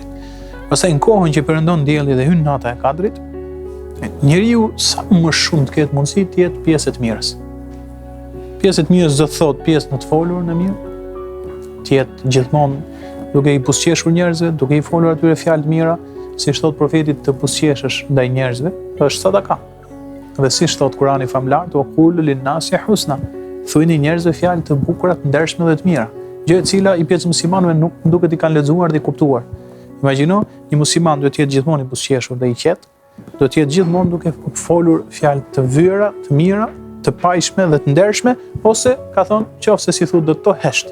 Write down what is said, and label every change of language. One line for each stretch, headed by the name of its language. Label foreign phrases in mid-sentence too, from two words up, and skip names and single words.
Albanian: Pastaj në kohën që perëndon dielli dhe hyn nata e Kadrit, njeriu sa më shumë të ketë mundësi të jetë pjesë e të mirës. Pjesë e të mirës do të thotë pjesë në të folur në mirë, të jetë gjithmonë duke i buzëqeshur njerëzve, duke i folur atyre fjalë të mira, siç thot profeti, të buzëqeshësh ndaj njerëzve, është sadaka. Dhe siç thot Kurani famlar,
Arabic: "وقولوا للناس حسنا",
Albanian: thuajini njerëzve fjalë të bukura, të ndershme dhe të mira, gjë e cila i pjesë muslimanëve nuk duket i kanë lexuar dhe i kuptuar. Imagjino, një musliman duhet të jetë gjithmonë i buzëqeshur dhe i qetë, do të jetë gjithmonë duke folur fjalë të vyera, të mira, të pajshme dhe të ndershme, ose ka thonë qofse si thotë do të hesht.